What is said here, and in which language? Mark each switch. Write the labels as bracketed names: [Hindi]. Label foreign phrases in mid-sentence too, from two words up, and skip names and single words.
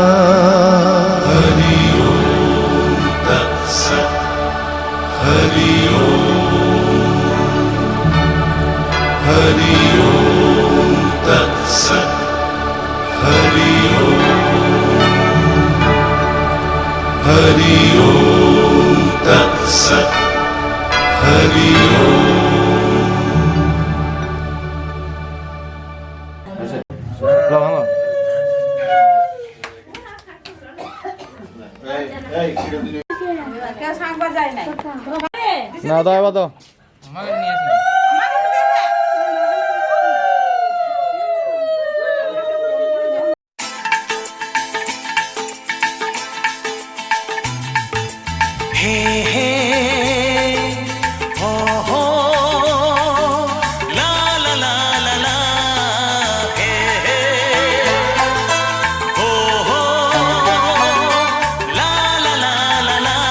[Sanskrit] हरि ओम तत्सत् हरि ओम तत्सत् हरि ओम तत्सत् हरि [Bangla] ভাঙো না দাও এবার দাও হে হে হো হো লা লা লা লা লা হে হে হো হো লা লা লা লা লা